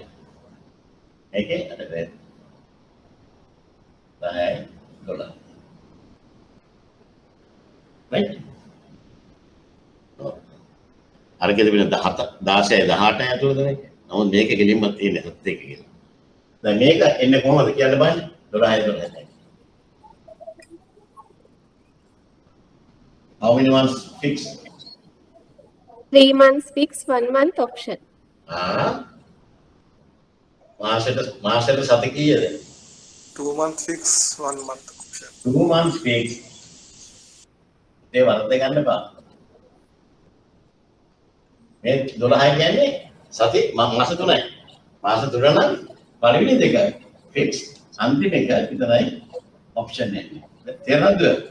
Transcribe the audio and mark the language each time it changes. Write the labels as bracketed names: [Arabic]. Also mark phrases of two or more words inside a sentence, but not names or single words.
[Sinhala] ඒකේ 8 10යි 12. [English] right? [Sinhala] අරකෙද වෙන 17 16යි 18යි ඇතුළත නේ. නමුත් මේක කෙලින්ම තියෙන්නේ 7 එක කියලා. දැන් මේක එන්නේ කොහොමද කියන්න බලන්න. 12යි 12යි. [English] How many months fixed? 3 months fixed, 1 month option. [Sinhala] මාසෙට සති කීයද? [English] 2 months fixed, 1 month option. 2 months fixed. [Sinhala] ඒ වරද්ද ගන්න එපා. මේ 12 කියන්නේ සති මාස 3යි. මාස 3 නම් පළවෙනි දෙක fixed, අන්තිම එක විතරයි option එන්නේ. තේරෙනවද?